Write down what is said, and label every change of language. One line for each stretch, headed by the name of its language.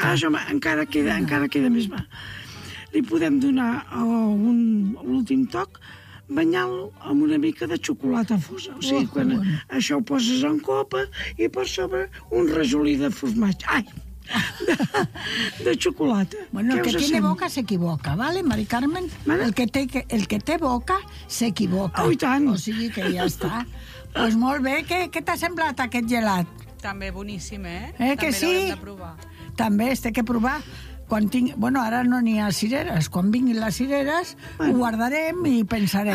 Catalan: Ah, això, encara queda, no, encara queda més mal. Li podem donar l'últim toc banyant-lo amb una mica de xocolata fosa. O sigui, quan això ho poses en copa i per sobre un rajolí de formatge. Ai! De xocolata.
Spanish: Bueno, el que tiene boca
Catalan: s'equivoca,
Spanish: ¿vale, Mari Carmen?
Catalan: Mare? El que té boca s'equivoca. Oh, i tant! O sigui que ja està. Pues molt bé. Què t'ha semblat aquest gelat? També boníssim, eh? També que sí? L'haurem de provar. També es té que provar. Quan tinc... Bueno, ara no n'hi ha cireres. Quan vinguin les cireres, bueno, ho guardarem i pensarem.